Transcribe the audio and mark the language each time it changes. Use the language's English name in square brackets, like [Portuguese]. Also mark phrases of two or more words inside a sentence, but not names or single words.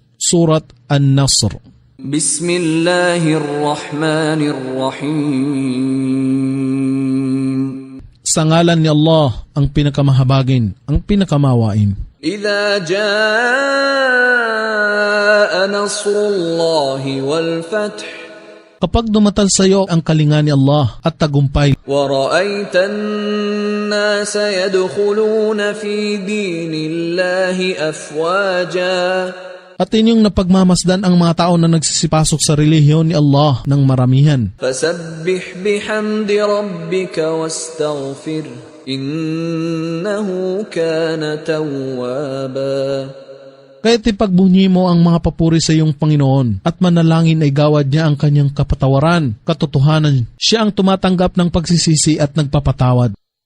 [Filipino] Surat An-Nasr. [Arabic] Bismillahirrahmanirrahim. [Filipino] Sa ngalan ni Allah, ang pinakamahabagin, ang pinakamawain. [Arabic] إذا جاء نصر الله والفتح. [Filipino] Kapag dumatal sa iyo ang kalinga ni Allah at tagumpay, [Arabic] وَرَأَيْتَ النَّاسَ يَدْخُلُونَ فِي دِينِ اللَّهِ أَفْوَاجًا. [Filipino] at inyong napagmamasdan ang mga tao na nagsisipasok sa relihiyon ni Allah ng maramihan. [Arabic] فَسَبِّحْ بِحَمْدِ رَبِّكَ وَاسْتَغْفِرْ إِنَّهُ كَانَ تَوَّابًا. [Filipino] Kaya't ipagbunyi mo ang mga papuri sa iyong Panginoon at manalangin ay gawad niya ang kanyang kapatawaran, katotohanan. Siya ang tumatanggap ng pagsisisi at nagpapatawad.